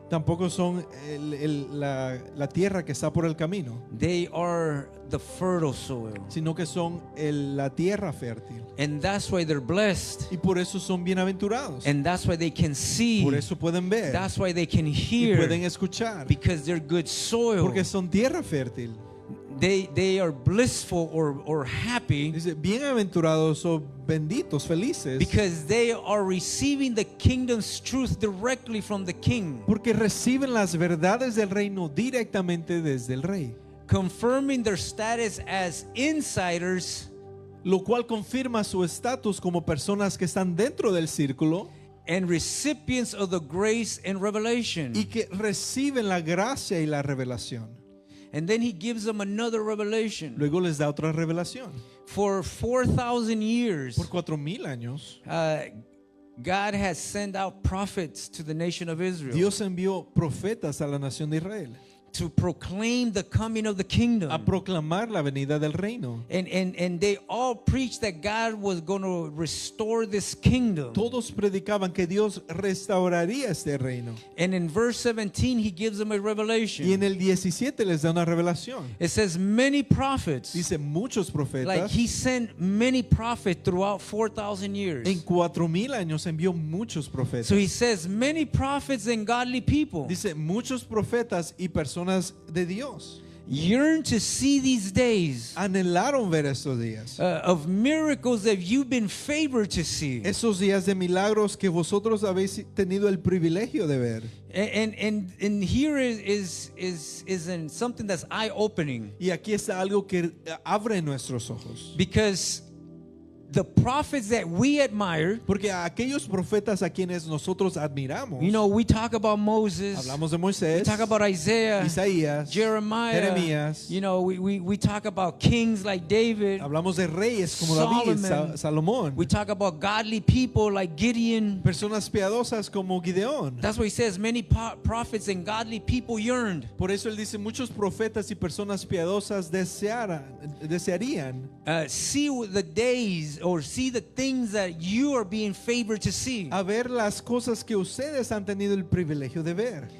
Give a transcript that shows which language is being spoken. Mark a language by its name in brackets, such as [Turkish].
[Spanish] Tampoco son la tierra que está por el camino, [English] They are the fertile soil, [Spanish] sino que son la tierra fértil. [English] and that's why they're blessed, [Spanish] Y por eso son bienaventurados. [English] and that's why they can see, [Spanish] Por eso pueden ver [English] that's why they can [Spanish] y [English] hear, [Spanish] pueden escuchar. [English] because they're good soil. [Spanish] Porque son tierra fértil. [English] They are blissful or happy [Spanish] Dice, bienaventurados o benditos, felices, [English] because they are receiving the kingdom's truth directly from the king, [Spanish] porque reciben las verdades del reino directamente desde el rey, [English] confirming their status as insiders [Spanish] lo cual confirma su estatus como personas que están dentro del círculo [English] and recipients of the grace and revelation. [Spanish] y que reciben la gracia y la revelación. [English] And then he gives them another revelation. [Spanish] Luego les da otra revelación. [English] For 4,000 years, [Spanish] Por 4,000 años, [English] God has sent out prophets to the nation of Israel [Spanish] Dios envió profetas a la nación de Israel [English] to proclaim the coming of the kingdom. [Spanish] a proclamar la venida del reino. [English] And they all preached that God was going to restore this kingdom. [Spanish] Todos predicaban que Dios restauraría este reino. [English] And in verse 17, he gives them a [Spanish] Y [English] revelation. [Spanish] en el 17 les da una revelación. [English] It says, many prophets, [Spanish] Dice muchos [English] like [Spanish] profetas. [English] he sent many prophets throughout 4,000 years. [Spanish] En 4000 años envió muchos profetas. [English] So he says, many prophets and godly people [Spanish] Dice muchos profetas y personas de Dios [English] yearn to see these days [Spanish] anhelaron ver estos días. [English] of miracles that you've been favored to see. [Spanish] Esos días de milagros que vosotros habéis tenido el privilegio de ver. [English] And here is in something that's eye-opening, [Spanish] Y aquí está algo que abre nuestros ojos. [English] because the prophets that we admire, [Spanish] Porque a aquellos profetas a quienes nosotros admiramos, [English] you know, we talk about Moses, [Spanish] hablamos de [English] we [Spanish] Moisés, [English] talk about Isaiah, [Spanish] Isaías, [English] Jeremiah, [Spanish] Jeremías, [English] you know, we talk about kings like David, [Spanish] hablamos de reyes como David, [English] Solomon. [Spanish] Salomón, [English] we talk about godly people like Gideon. [Spanish] personas piadosas como Gideón. [English] That's why he says many prophets and godly people yearned. [Spanish] Por eso él dice muchos profetas y personas piadosas desearían [English] See the days or see the things that you are being favored to see. [Spanish] a ver las cosas que ustedes han tenido el privilegio de ver.